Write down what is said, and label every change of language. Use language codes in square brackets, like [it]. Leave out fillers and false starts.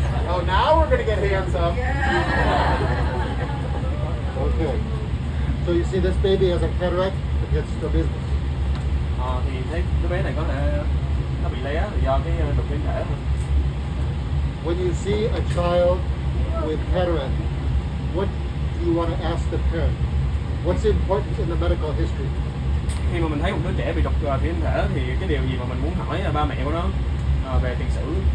[en] Oh, now we're gonna get handsome. Okay. So you see this baby has a cataract, it gets strabismus. [vi] Thì thấy đứa bé này có thể nó bị lé do cái đục tuyến thể thôi. [en] When you see a child with cataract, what do you want to ask the parent? What's important in the medical history? [vi] Khi mà mình thấy một đứa trẻ bị đục tuyến thể thì cái điều gì mà mình muốn hỏi ba mẹ của nó về tiền sử?